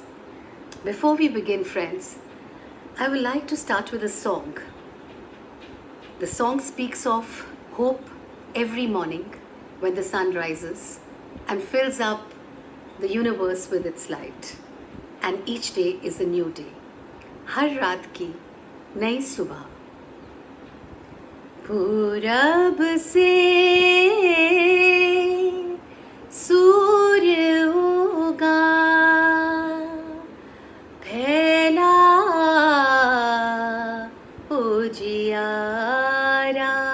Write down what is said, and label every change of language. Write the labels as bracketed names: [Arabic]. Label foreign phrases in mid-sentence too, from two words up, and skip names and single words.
[English] Before we begin, friends, I would like to start with a song. The song speaks of hope every morning when the sun rises and fills up the universe with its light. And each day is a new day. [Hindi] हर रात की नई सुबह. पूरब से सूर्य उगा, फैला उजियारा,